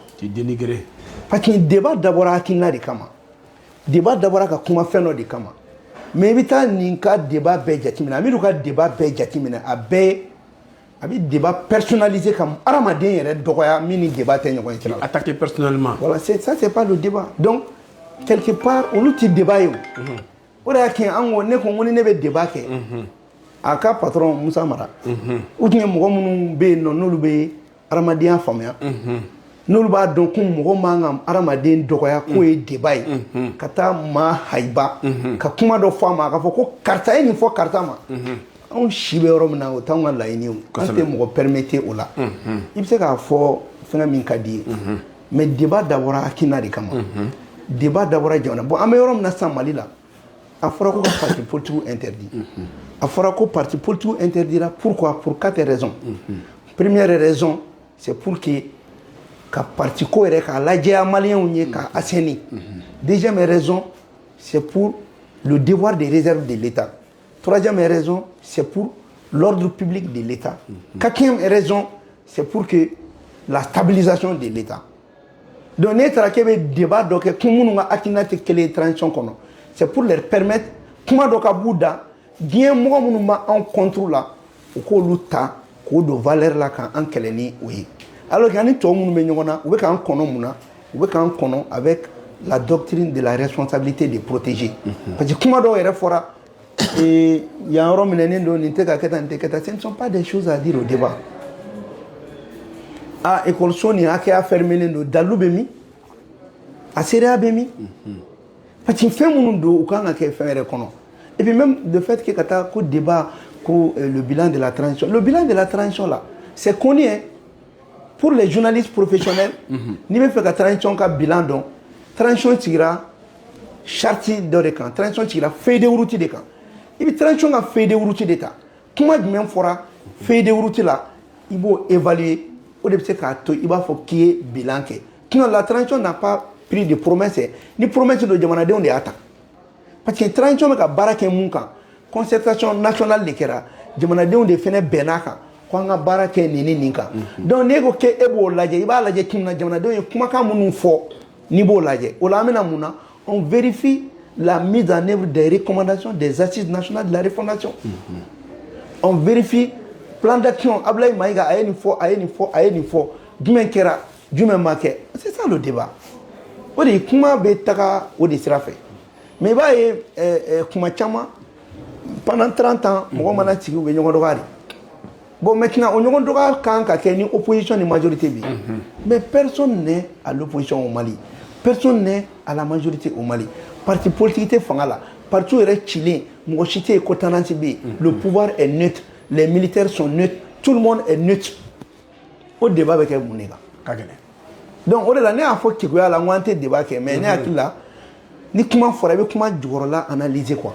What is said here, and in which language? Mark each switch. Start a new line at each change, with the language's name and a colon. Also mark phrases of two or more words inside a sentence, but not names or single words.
Bambara: K'i dénigrer. Parce que débat dabɔra hakilina de kama débat dabɔra ka kuma fɛn dɔ de kama mais i bɛ taa nin ka débat bɛɛ jateminɛ Amidu ka débat bɛɛ jateminɛ a bɛɛ a bɛ
French: débat personnalisé
Bambara: ka hadamaden yɛrɛ dɔgɔya min ni débat tɛ ɲɔgɔn ye.
French: Attaquer personnellement. Voilà ça c'est pas le débat donc quelque part
Bambara: olu ti débat ye o de y'a kɛ an ko ne ko ni ne bɛ débat kɛ a ka patron Musa Mara u tun ye mɔgɔ minnu bɛ yen nɔ n'olu bɛ hadamadenya faamuya n'olu b'a dɔn ko mɔgɔ man ka hadamaden dɔgɔya k'o ye débat ye ka taa maa hayiba ka kuma dɔ fɔ a ma a ka fɔ ko karisa ye nin fɔ karisa ma anw si bɛ yɔrɔ min na o t'anw ka laɲini ye an tɛ mɔgɔ permettre o la i bɛ se k'a fɔ fɛngɛ min ka di ye mais débat dabɔra hakilina de kama débat dabɔra jamana bon an bɛ yɔrɔ min na sisan Mali la a fɔra ko ka
French: parti politique interdit
Bambara: a fɔra ko
French: parti politique interdira pourquoi pour 4 raisons première raison c'est pour que
Bambara: ka parti ko yɛrɛ k'a lajɛya maliyɛnw ye k'a assainir
French: deuxième raison c'est pour le devoir de réserve de l'État troisième raison c'est pour l'ordre public de l'État quatrième raison c'est pour que la stabilisation de l'État
Bambara: donc ne taara k'e bɛ débat dɔ kɛ kun minnu ka hakilina tɛ kelen ye transition kɔnɔ
French: c'est pour leur permettre
Bambara: kuma dɔ ka b'u da diɲɛ mɔgɔ minnu b'an contre la u k'olu ta k'o don valeur la k'an kɛlɛ ni o ye
French: alors que
Bambara: ani tɔw minnu bɛ ɲɔgɔn na u bɛ k'an kɔnɔ mun na u bɛ k'an kɔnɔ
French: avec la doctrine de la responsabilité de protéger parce que
Bambara: kuma dɔw yɛrɛ fɔra yan yɔrɔ minɛnen don nin tɛ ka kɛ tan nin tɛ kɛ tan
French: ce ne sont pas des choses à dire au débat
Bambara: ah école nin hakɛya fermelen don dalu bɛ min a seereya bɛ min
French: parce que
Bambara: fɛn minnu don u kan ka kɛ fɛn yɛrɛ kɔnɔ
French: et puis même le fait que
Bambara: ka taa ko débat ko
French: le bilan de la transition là c'est connu hein pour les journalistes professionnels
Bambara: n'i bɛ fɛ ka transition ka bilan dɔn transition sigira charte dɔ de kan transition sigira
French: feuille de route
Bambara: de kan i bɛ transition ka
French: feuille de route
Bambara: de ta kuma jumɛn fɔra feuille de route la i b'o évaluer o de bɛ se k'a to i b'a fɔ k'i ye bilan kɛ
French: sinon la transition n'a pas pris de promesse
Bambara: ni promesse dɔ jamanadenw de y'a ta
French: parce que
Bambara: transition bɛ ka baara kɛ mun kan
French: concertation nationale
Bambara: de kɛra jamanadenw de fɛnɛ bɛnn'a kan ko an ka baara kɛ nin ni nin kan donc n'e ko k'e b'o lajɛ i b'a lajɛ kun na jamanadenw ye kumakan minnu fɔ n'i b'o lajɛ o la an bɛna mun na
French: on vérifie la mise en œuvre des recommandations des assises nationales de la refondation. On vérifie plan d'action. Ablaye Maïga a une fois.
Bambara: Jumɛn kɛra, jumɛn ma kɛ.
French: C'est ça le débat.
Bambara: O de kuma bɛ taga o de sira fɛ. Mais i b'a ye kuma caman
French: pendant 30 ans
Bambara: mɔgɔ mana sigi u bɛ ɲɔgɔn dɔgɔya de.
French: Bon maintenant
Bambara: o ɲɔgɔn dɔgɔya kan ka kɛ ni opposition ni majorité bi.
French: Mais personne n'est à l'opposition au Mali. Personne n'est à la majorité au Mali. Parti politique
Bambara: tɛ fanga la. Parti yɛrɛ cilen mɔgɔ si tɛ yen ko tendance bɛ yen.
French: Le pouvoir est neutre. Les militaires sont neutres. Tout le monde est neutre.
Bambara: Au débat bɛ kɛ mun de kan. Donc o de la ne y'a fɔ keguya la n ko an tɛ débat kɛ mais ne hakili la ni kuma fɔra i bɛ kuma jukɔrɔla
French: analyser quoi.